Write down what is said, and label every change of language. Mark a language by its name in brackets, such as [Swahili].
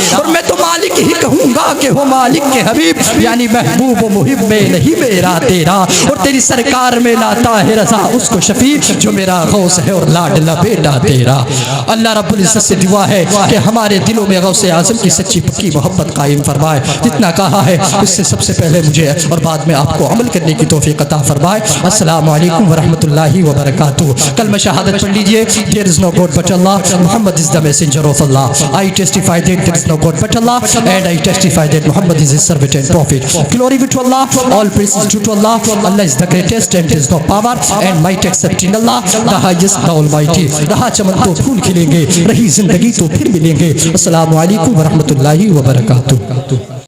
[Hindi] और मैं तो मालिक ही कहूँगा कि हो मालिक के हबीब, यानी महबूब मुहिब में नहीं मेरा तेरा, और तेरी सरकार में लाता है रजा उसको शफी जो मेरा गौस है और लाडला बेटा तेरा। अल्लाह रब्बुल इज्जत से दुआ है कि हमारे दिलों में गौसे आज़म की सच्ची पक्की मोहब्बत कायम फरमाए। जितना कहा है इससे सबसे पहले मुझे और बाद में आपको अमल करने की तौफीक अता फरमाए। अस्सलामु अलैकुम व रहमतुल्लाहि व बरकातुहू। कलमा शहादत पढ़ लीजिए। [English] There is no God but Allah. Muhammad is the messenger of Allah. I testify that there is no God but Allah, and I testify that Muhammad is his servant and prophet. Glory be to Allah. All praise is due to Allah. Allah is the greatest and there is no power and might except in Allah, the highest, the almighty. [Hindi] रहा चमन तो फूल खिलेंगे, रही जिंदगी तो फिर मिलेंगे। अस्सलामु अलैकुम व रहमतुल्लाहि व बरकातुहू।